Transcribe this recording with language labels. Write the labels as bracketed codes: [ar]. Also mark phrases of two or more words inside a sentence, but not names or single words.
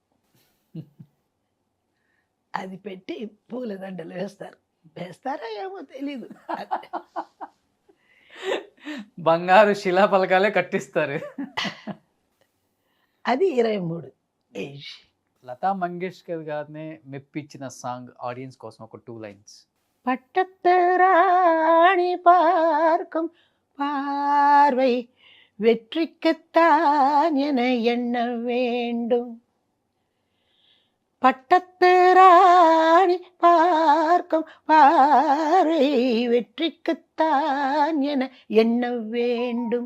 [te] అది పెట్టి పూలదండలు వేస్తారా ఏమో తెలీదు. బంగారు శిలా పలకాలే కట్టిస్తారు. అది 23 ఏజ్. లతా మంగేష్కర్ గారినే మెప్పించిన [en] song audience [te] కోసం ఒక 2 లైన్స్. [ta] பட்டத்து ராணி பார்க்கும் பார்வை வெற்றிக்குத்தான் என எண்ண வேண்டும். பட்டத்து ராணி பார்க்கும் பார்வை வெற்றிக்குத்தான் என எண்ண வேண்டும்.